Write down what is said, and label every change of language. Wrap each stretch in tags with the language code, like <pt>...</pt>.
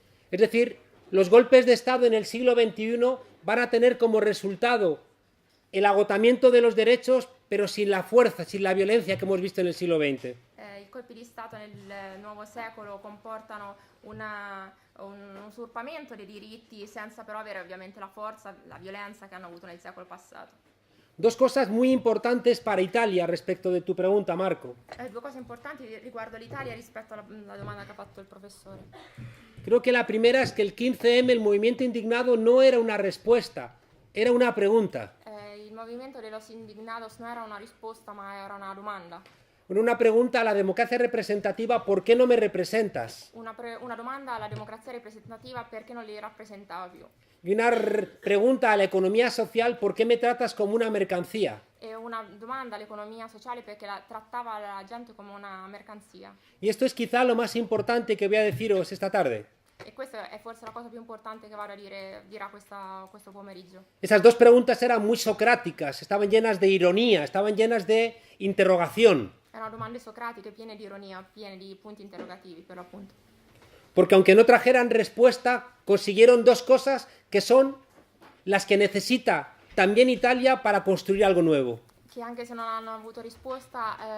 <es>Es decir, los golpes de Estado en el siglo XXI van a tener como resultado el agotamiento de los derechos, pero sin la fuerza, sin la violencia que hemos visto en el siglo XX.</es> <it>I colpi di Stato nel nuovo secolo comportano un usurpamento dei diritti senza però avere ovviamente la forza, la violenza che hanno avuto nel secolo passato.</it> <es>Dos cosas muy importantes para Italia respecto de tu pregunta, Marco.</es> <it>Due cose importanti riguardo l'Italia rispetto alla domanda che ha fatto il professore.</it> <es>Creo que la primera es que el 15M, el movimiento indignado, no era una respuesta, era una pregunta.</es> <it>Il movimento de los indignados no era una risposta ma era una domanda.</it> <es>Una pregunta a la democracia representativa, ¿por qué no me representas?</es> <it>Una domanda alla democrazia rappresentativa perché non li rappresentava più.</it> <es>Y una pregunta a la economía social, ¿por qué me tratas como una mercancía?</es> <it>E una domanda all'economia sociale perché trattava la gente come una mercanzia.</it> <es>Y esto es quizá lo más importante que voy a deciros esta tarde.</es> <it>E questa è forse la cosa più importante che vado a dirà questo pomeriggio.</it> <es>Esas dos preguntas eran muy socráticas, estaban llenas de ironía, estaban llenas de interrogación.</es> <it>Erano domande socratiche piene di ironia, piene di punti interrogativi per l'appunto.</it> <es>Porque aunque no trajeran respuesta, consiguieron dos cosas que son las que necesita también Italia para construir algo nuevo.</es> <it>Che anche se non hanno avuto risposta,</it>